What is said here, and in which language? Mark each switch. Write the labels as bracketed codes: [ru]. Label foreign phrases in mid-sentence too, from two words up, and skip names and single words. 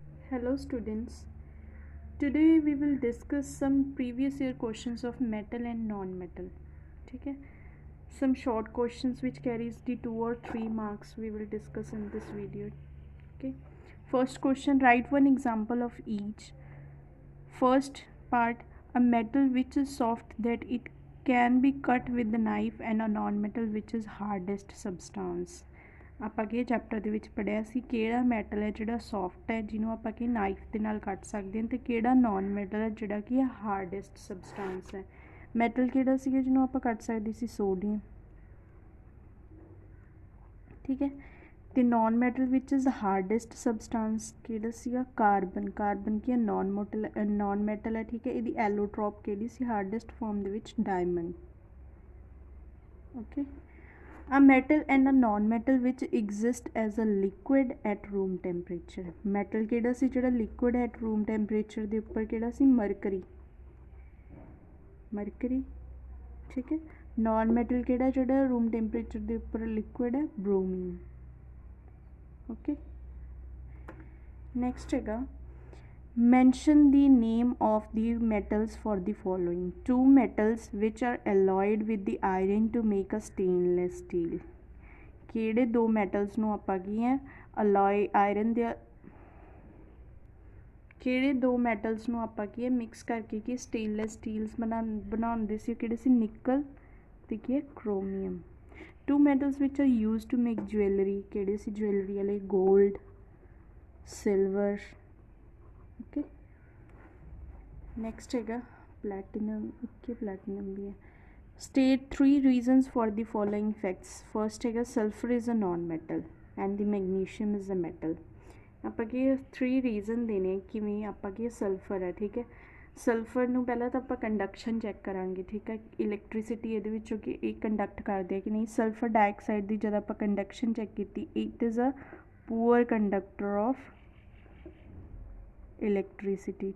[en] Hello students. Today we will discuss some previous year questions of metal and non-metal. [hi] ठीक है? [en] Some short questions which carries the 2 or 3 marks we will discuss in this video. Okay. First question, write one example of each. First part, a metal which is soft that it can be cut with the knife and a non-metal which is hardest substance. [pa] ਆਪਾਂ ਕਿ ਚੈਪਟਰ ਦੇ ਵਿੱਚ ਪੜ੍ਹਿਆ ਸੀ ਕਿਹੜਾ ਮੈਟਲ ਹੈ ਜਿਹੜਾ ਸੌਫਟ ਹੈ ਜਿਹਨੂੰ ਆਪਾਂ ਕਿ ਨਾਈਫ ਦੇ ਨਾਲ ਕੱਟ ਸਕਦੇ ਹਾਂ, ਅਤੇ ਕਿਹੜਾ [en] non metal [pa] ਹੈ ਜਿਹੜਾ ਕਿ ਹੈ [en] hardest substance [pa] ਹੈ। ਮੈਟਲ ਕਿਹੜਾ ਸੀਗਾ ਜਿਹਨੂੰ ਆਪਾਂ ਕੱਟ ਸਕਦੇ ਸੀ? ਸੋਡੀਅਮ। ਠੀਕ ਹੈ। ਅਤੇ [en] non metal [pa] ਵਿੱਚ [en] is hardest substance [pa] ਕਿਹੜਾ ਸੀਗਾ? ਕਾਰਬਨ। ਕਾਰਬਨ ਕੀ ਹੈ? [en] non metal [pa] ਹੈ। ਠੀਕ ਹੈ। ਇਹਦੀ ਐਲੋਟ੍ਰੋਪ ਕਿਹੜੀ ਸੀ? [en] hardest form [pa] ਦੇ ਵਿੱਚ ਡਾਇਮੰਡ। ਓਕੇ। [en] A metal and a non-metal which exist as a liquid at room temperature. [pa] Metal ਕਿਹੜਾ ਸੀ ਜਿਹੜਾ [en] liquid at room temperature [pa] ਦੇ ਉੱਪਰ ਕਿਹੜਾ ਸੀ? ਮਰਕਰੀ। ਮਰਕਰੀ। ਠੀਕ ਹੈ। non-metal ਕਿਹੜਾ ਜਿਹੜਾ [en] room temperature [pa] ਦੇ ਉੱਪਰ liquid ਹੈ? bromine. ਓਕੇ। ਨੈਕਸਟ ਹੈਗਾ, [en] mention the name of the metals for the following. Two metals which are alloyed with the iron to make a stainless steel. [pa] ਕਿਹੜੇ ਦੋ ਮੈਟਲਸ ਨੂੰ ਆਪਾਂ ਕੀ ਹੈ [en] alloy iron [pa] ਦੇ ਕਿਹੜੇ ਦੋ ਮੈਟਲਸ ਨੂੰ ਆਪਾਂ ਕੀ ਹੈ ਮਿਕਸ ਕਰਕੇ ਕੀ [en] stainless steels [pa] ਬਣਾਉਂਦੇ ਸੀ? ਕਿਹੜੇ ਸੀ? ਨਿਕਲ ਤੇ ਕੀ ਹੈ? ਕ੍ਰੋਮੀਅਮ। [en] two metals which are used to make jewellery [pa] ਕਿਹੜੇ ਸੀ ਜੁਐਲਰੀ ਵਾਲੇ? ਗੋਲਡ, ਸਿਲਵਰ। ਓਕੇ। ਨੈਕਸਟ ਹੈਗਾ ਪਲੈਟੀਨਮ। ਇੱਕ ਪਲੈਟੀਨਮ ਵੀ ਹੈ। [en] state 3 reasons for the following facts. First ਹੈਗਾ sulfur is a non-metal and the magnesium is a metal. [pa] ਆਪਾਂ ਕੀ 3 ਰੀਜ਼ਨ ਦੇਣੇ ਕਿਵੇਂ ਆਪਾਂ ਕੀ ਸਲਫਰ ਹੈ। ਠੀਕ ਹੈ। ਸਲਫਰ ਨੂੰ ਪਹਿਲਾਂ ਤਾਂ ਆਪਾਂ ਕੰਡਕਸ਼ਨ ਚੈੱਕ ਕਰਾਂਗੇ। ਠੀਕ ਹੈ। ਇਲੈਕਟ੍ਰੀਸਿਟੀ ਇਹਦੇ ਵਿੱਚੋਂ ਕਿ ਇਹ ਕੰਡਕਟ ਕਰਦੇ ਆ ਕਿ ਨਹੀਂ। [en] sulfur dioxide [pa] ਦੀ ਜਦ ਆਪਾਂ ਕੰਡਕਸ਼ਨ ਚੈੱਕ ਕੀਤੀ, [en] it is a poor conductor of electricity.